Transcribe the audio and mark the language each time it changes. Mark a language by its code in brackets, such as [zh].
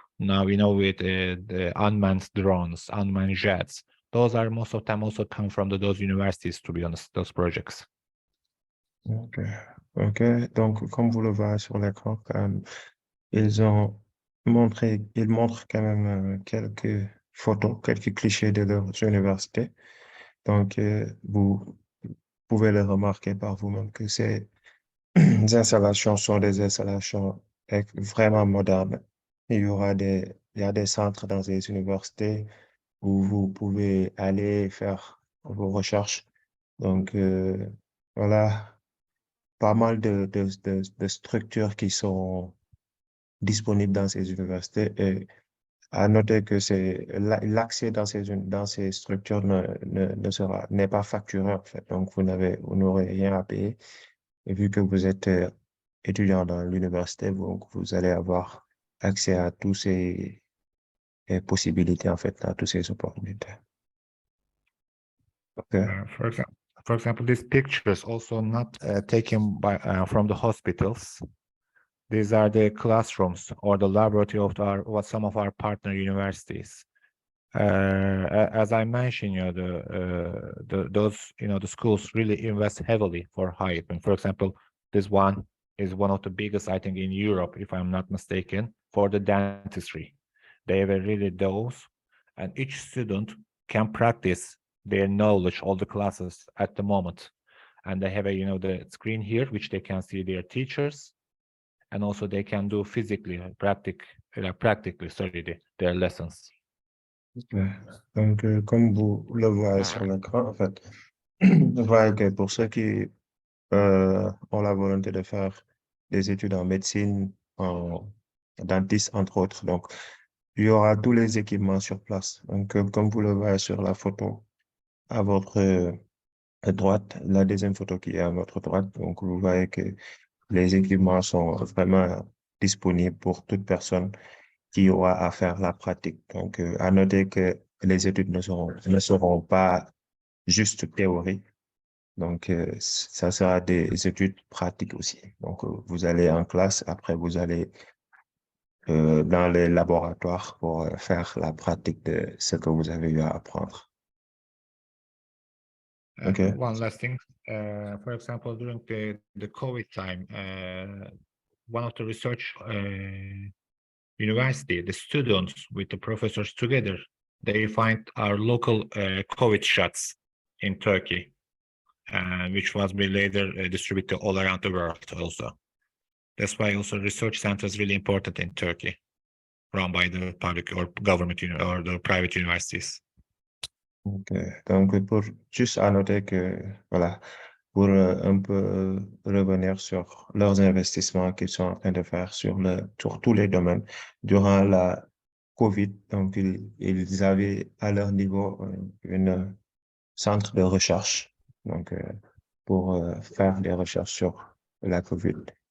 [en] Now with the unmanned drones, unmanned jets, those are most of them also come from those universities, to be honest, those projects. OK. OK. [fr] Donc, comme vous le voyez sur l'écran, ils montrent quand même quelques photos, quelques clichés de leurs universités. Donc, vous pouvez le remarquer par vous-même que ces installations sont des installations vraiment modernes. Il y a des centres dans les universités où vous pouvez aller faire vos recherches. Donc, voilà, pas mal de structures qui sont disponibles dans ces universités et À noter que l'accès dans ces structures n'est pas facturé, en fait. Donc, vous n'aurez rien à payer. Et vu que vous êtes étudiant dans l'université, vous allez avoir accès à tous ces possibilités, en fait, à toutes ces opportunités. [en] Okay. For example, these pictures also not taken by from the hospitals. These are the classrooms or the laboratory of some of our partner universities. As I mentioned, those the schools really invest heavily for higher. And for example, this one is one of the biggest, I think, in Europe, if I'm not mistaken, for the dentistry. They have really those, and each student can practice their knowledge, all the classes at the moment. And they have the screen here, which they can see their teachers, and also they can do physically, practically, their lessons. [fr] Ouais. Donc, comme vous le voyez sur l'écran, en fait, vous voyez que pour ceux qui ont la volonté de faire des études en médecine, en dentiste, entre autres, donc, il y aura tous les équipements sur place. Donc, comme vous le voyez sur la photo à votre droite, la deuxième photo qui est à votre droite, donc, vous voyez que les équipements sont vraiment disponibles pour toute personne qui aura à faire la pratique. Donc, à noter que les études ne seront pas juste théoriques. Donc, ça sera des études pratiques aussi. Donc, vous allez en classe, après vous allez dans les laboratoires pour faire la pratique de ce que vous avez eu à apprendre. [en] Okay. One last thing, for example, during the COVID time, one of the research university, the students with the professors together, they find our local COVID shots in Turkey, which was be later distributed all around the world also. That's why also research center is really important in Turkey, run by the public or government or the private universities. Okay. [fr] Donc, pour juste à noter que, voilà, pour un peu revenir sur leurs investissements qu'ils sont en train de faire sur tous les domaines durant la COVID. Donc, ils avaient à leur niveau un centre de recherche donc, pour faire des recherches sur la COVID.